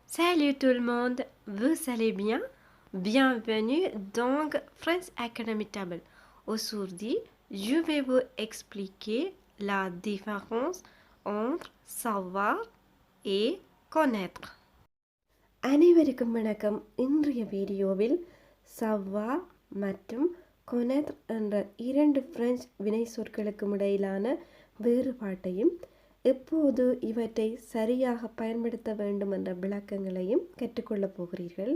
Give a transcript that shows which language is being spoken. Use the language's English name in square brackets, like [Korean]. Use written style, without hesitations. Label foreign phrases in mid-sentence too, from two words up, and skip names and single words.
[French] Salut tout le monde, vous allez bien? Bienvenue dans French Academy Table. Aujourd'hui, je vais vous expliquer la différence entre savoir et connaître. [Tamil] அனைவருக்கும் வணக்கம். இன்றைய வீடியோவில் savoir மற்றும் connaître என்ற இரண்டு பிரெஞ்சு வினை சொற்களுக்கும் இடையிலான வேறுபாட்டையும் எப்போது இவற்றை சரியாக பயன்படுத்த வேண்டும் என்ற விளக்கங்களையும் கற்றுக்கொள்ளப் போகிறீர்கள்.